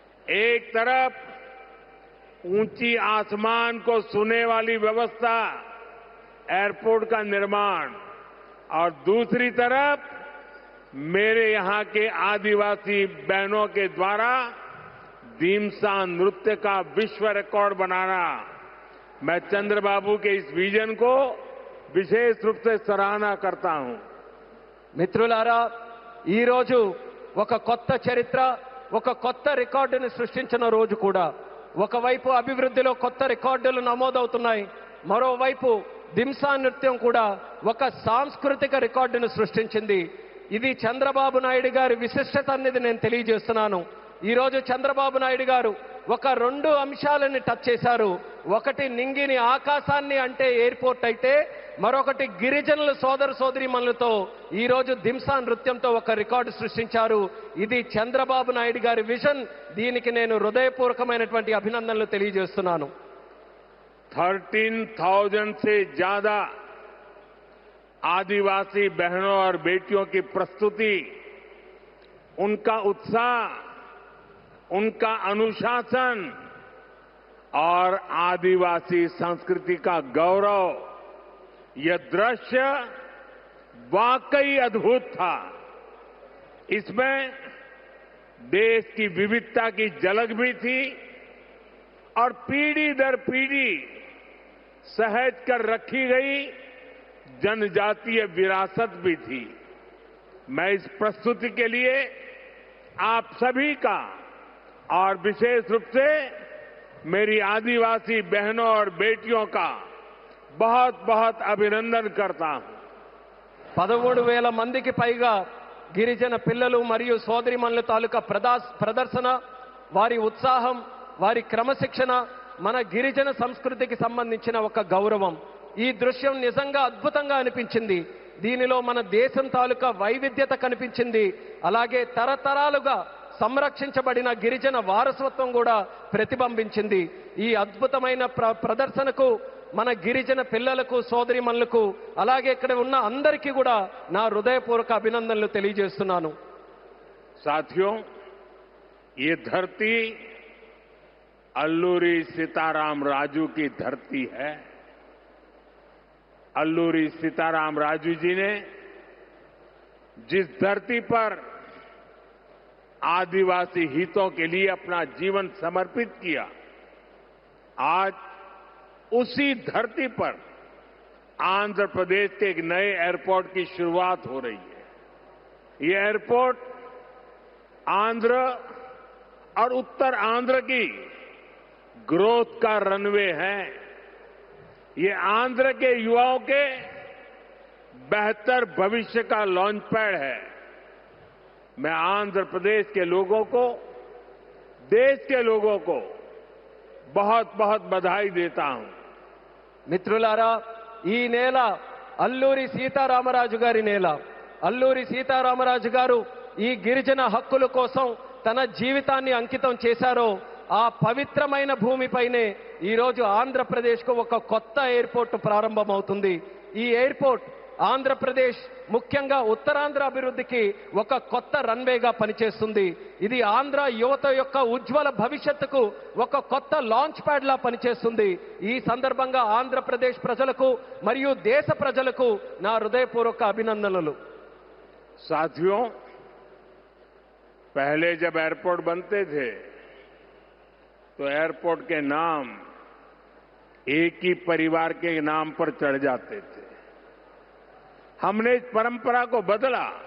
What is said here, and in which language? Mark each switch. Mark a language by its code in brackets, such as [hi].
[hi] एक तरफ ऊंची आसमान को छूने वाली व्यवस्था, एयरपोर्ट का निर्माण, और दूसरी तरफ मेरे यहां के आदिवासी बहनों के द्वारा धीमसा नृत्य का विश्व रिकॉर्ड बनाना. मैं चंद्रबाबू के इस विजन को विशेष रूप से सराहना करता हूं. [te] మిత్రులారా, ఈ రోజు ఒక కొత్త చరిత్ర, ఒక కొత్త రికార్డుని సృష్టించిన రోజు కూడా. ఒకవైపు అభివృద్ధిలో కొత్త రికార్డులు నమోదవుతున్నాయి, మరోవైపు దింసా నృత్యం కూడా ఒక సాంస్కృతిక రికార్డును సృష్టించింది. ఇది చంద్రబాబు నాయుడు గారి విశిష్టత అనేది నేను తెలియజేస్తున్నాను. ఈ రోజు చంద్రబాబు నాయుడు గారు ఒక 2 అంశాలని టచ్ చేశారు. ఒకటి నింగిని ఆకాశాన్ని అంటే ఎయిర్పోర్ట్ అయితే, మరొకటి గిరిజనుల సోదర సోదరీమణులతో ఈ రోజు దింసా నృత్యంతో ఒక రికార్డు సృష్టించారు. ఇది చంద్రబాబు నాయుడు గారి విజన్. దీనికి నేను హృదయపూర్వకమైనటువంటి అభినందనలు తెలియజేస్తున్నాను. [hi] 13,000 से ज्यादा आदिवासी बहनों और बेटियों की प्रस्तुति, उनका उत्साह, उनका अनुशासन और आदिवासी संस्कृति का गौरव, यह दृश्य वाकई अद्भुत था. इसमें देश की विविधता की झलक भी थी और पीढ़ी दर पीढ़ी सहेज कर रखी गई जनजातीय विरासत भी थी। मैं इस प्रस्तुति के लिए आप सभी का और विशेष रूप से मेरी आदिवासी बहनों और बेटियों का बहुत बहुत अभिनंदन करता हूं। [te] 13,000 మందికి పైగా గిరిజన పిల్లలు మరియు సోదరిమణుల తాలూకా ప్రదర్శన, వారి ఉత్సాహం, వారి క్రమశిక్షణ మన గిరిజన సంస్కృతికి సంబంధించిన ఒక గౌరవం. ఈ దృశ్యం నిజంగా అద్భుతంగా అనిపించింది. దీనిలో మన దేశం తాలూకా వైవిధ్యత కనిపించింది. అలాగే తరతరాలుగా సంరక్షించబడిన గిరిజన వారసత్వం కూడా ప్రతిబింబించింది. ఈ అద్భుతమైన ప్రదర్శనకు మన గిరిజన పిల్లలకు, సోదరిమణులకు, అలాగే ఇక్కడ ఉన్న అందరికీ కూడా నా హృదయపూర్వక అభినందనలు తెలియజేస్తున్నాను. [hi] साथियों, ये धरती अल्लूरी सीताराम राजू की धरती है। अल्लूरी सीताराम राजू जी ने जिस धरती पर आदिवासी हितों के लिए अपना जीवन समर्पित किया, आज उसी धरती पर आंध्र प्रदेश के एक नए एयरपोर्ट की शुरुआत हो रही है। ये एयरपोर्ट आंध्र और उत्तर आंध्र की ग्रोथ का रनवे है। ये आंध्र के युवाओं के बेहतर भविष्य का लॉन्च पैड है। मैं आंध्र प्रदेश के लोगों को, देश के लोगों को बहुत बहुत बधाई देता हूं. [te] మిత్రులారా, ఈ నేల అల్లూరి సీతారామరాజు గారి నేల. అల్లూరి సీతారామరాజు గారు ఈ గిరిజన హక్కుల కోసం తన జీవితాన్ని అంకితం చేశారో ఆ పవిత్రమైన భూమిపైనే ఈరోజు ఆంధ్రప్రదేశ్కు ఒక కొత్త ఎయిర్పోర్ట్ ప్రారంభమవుతుంది. ఈ ఎయిర్పోర్ట్ ఆంధ్రప్రదేశ్, ముఖ్యంగా ఉత్తరాంధ్ర అభివృద్ధికి ఒక కొత్త రన్వేగా పనిచేస్తుంది. ఇది ఆంధ్ర యువత యొక్క ఉజ్వల భవిష్యత్తుకు ఒక కొత్త లాంచ్ ప్యాడ్ లా పనిచేస్తుంది. ఈ సందర్భంగా ఆంధ్రప్రదేశ్ ప్రజలకు మరియు దేశ ప్రజలకు నా హృదయపూర్వక అభినందనలు. [hi] साथियों, पहले जब एयरपोर्ट बनते थे तो एयरपोर्ट के नाम एक ही परिवार के नाम पर चढ़ जाते थे. हमने इस परंपरा को बदला.